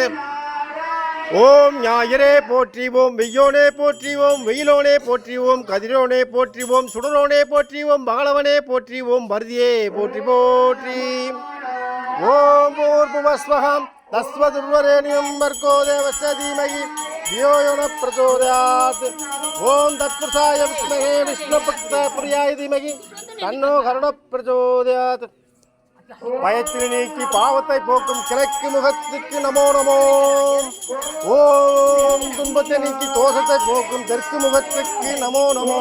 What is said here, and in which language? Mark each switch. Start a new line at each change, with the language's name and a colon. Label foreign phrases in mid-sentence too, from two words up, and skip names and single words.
Tamil: ஓம் ஞாயிறே போற்றி ஓம் வெய்யோனே போற்றி ஓம் வெயிலோனே போற்றி ஓம் கதிரோனே போற்றி ஓம் சுடரோனே போற்றி ஓம் பகலவனே போற்றி ஓம் பர்தியே போற்றி போற்றி.
Sanskrit: ॐ भूर्भुवस्वहम् तस्वदुर्वरेण्यम् वर्गो देवस्य धीमहि धियो यो न प्रचोदयात्. ॐ तत्पुरुषाय विद्महे विष्णुभक्त प्रियाय धीमहि तन्नो करुण प्रचोदयात्.
Tamil: பயத்தில் நீக்கி பாவத்தை போக்கும் கிழக்கு முகத்துக்கு நமோ நமோ. ஓம் துன்பத்தை நீக்கி தோஷத்தை போக்கும் தெற்கு முகத்துக்கு நமோ நமோ.